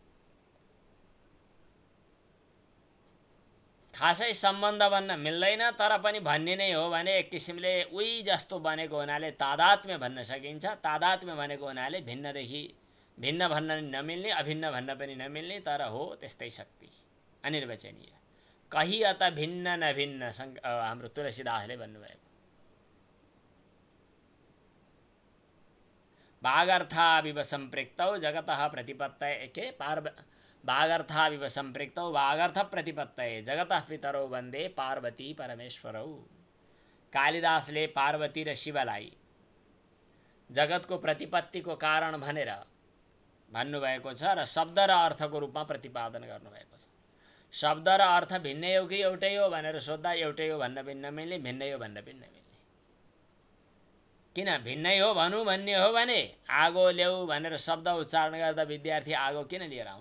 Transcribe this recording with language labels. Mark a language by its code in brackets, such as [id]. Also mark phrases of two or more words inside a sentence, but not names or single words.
[ne] खासै सम्बन्ध भन्न मिल्दैन, तर पनि भन्ने नै हो भने एक किसिमले उही जस्तो बनेको हुनाले तादात्म्य भन्न सकिन्छ। तादात्म्य भनेको हुनाले भिन्नदेखि भिन्न भन्न नमिल्ने, अभिन्न भन्न पनि नमिल्ने, तर हो त्यस्तै शक्ति, अनिर्वचनीय। कही अत भिन्न नभिन्न, हाम्रो तुलसीदासले भन्नुभएको। [sa] वागर्थाविव सम्पृक्तौ जगतः प्रतिपत्तये के वागर्थाविव सम्पृक्तौ वागर्थ प्रतिपत्तये जगतः पितरौ वन्दे पार्वती परमेश्वरौ। [ne] कालिदासले पार्वती र शिवलाई जगतको प्रतिपत्तिको कारण भनेर भन्नुभएको छ र शब्द र अर्थको रूपमा प्रतिपादन गर्नुभएको छ। शब्द र अर्थ भिन्नै हो कि एउटै हो भनेर सोद्धा एउटै हो भन्न पनि नमिल्ने, भिन्नै हो भन्न पनि नमिल्ने। किन भिन्नै हो भनौँ भन्ने हो भने आगो ल्याऊ भनेर शब्द उच्चारण गर्दा विद्यार्थी आगो किन लिएर आउँछ?